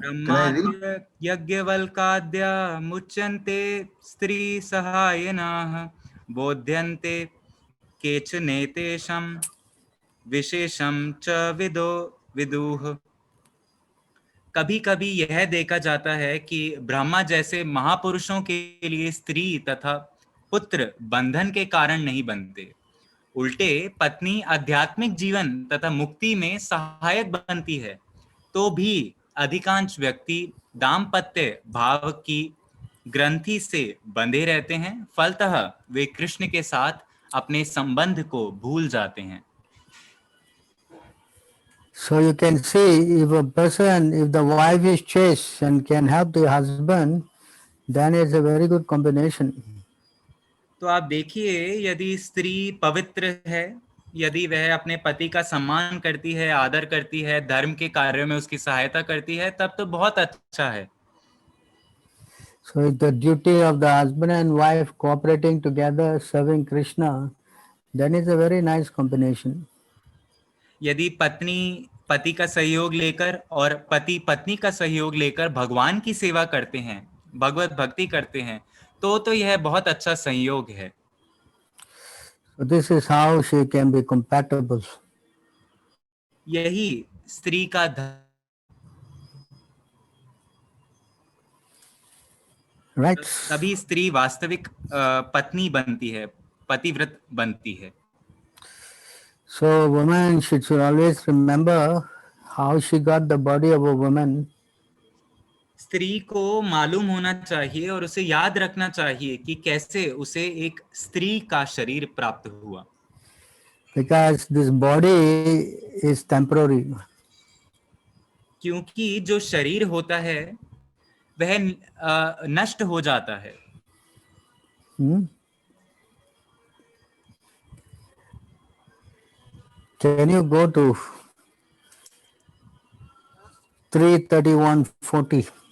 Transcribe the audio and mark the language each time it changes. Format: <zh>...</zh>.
<sa>ब्रह्माद्य यज्ञवल्काद्या मुच्यन्ते स्त्री सहायिनाः बोध्यन्ते केचनेतेषां विशेषं च विदुः।</sa> <hi>कभी कभी यह देखा जाता है कि ब्रह्मा जैसे महापुरुषों के लिए स्त्री तथा पुत्र बंधन के कारण नहीं बनते, उल्टे पत्नी आध्यात्मिक जीवन तथा मुक्ति में सहायक बनती है, तो भी अधिकांश व्यक्ति दाम्पत्य भाव की ग्रंथि से बंधे रहते हैं, फलतः वे कृष्ण के साथ अपने संबंध को भूल जाते हैं।</hi> <en>So you can see, if the wife is chaste and can help the husband, then it's a very good combination.</en> <hi>तो आप देखिए, यदि स्त्री पवित्र है, यदि वह अपने पति का सम्मान करती है, आदर करती है, धर्म के कार्यों में उसकी सहायता करती है, तब तो बहुत अच्छा है।</hi> <en>So it's the duty of the husband and wife cooperating together, serving Krishna, then it's a very nice combination.</en> <hi>यदि पत्नी पति का सहयोग लेकर और पति पत्नी का सहयोग लेकर भगवान की सेवा करते हैं, भगवत भक्ति करते हैं, तो यह बहुत अच्छा संयोग है।</hi> <en>So this is how she can be compatible.</en> <hi>यही स्त्री का धर्म,</hi> <en>Right?</en> <hi>तभी स्त्री वास्तविक पत्नी बनती है, पतिव्रत बनती है।</hi> <en>So woman should always remember how she got the body of a woman.</en> <hi>स्त्री को मालूम होना चाहिए और उसे याद रखना चाहिए कि कैसे उसे एक स्त्री का शरीर प्राप्त हुआ,</hi> <en>Because this body is temporary.</en> <hi>क्योंकि जो शरीर होता है वह नष्ट हो जाता है।</hi> <en>Can you go to 3:31:40?</en>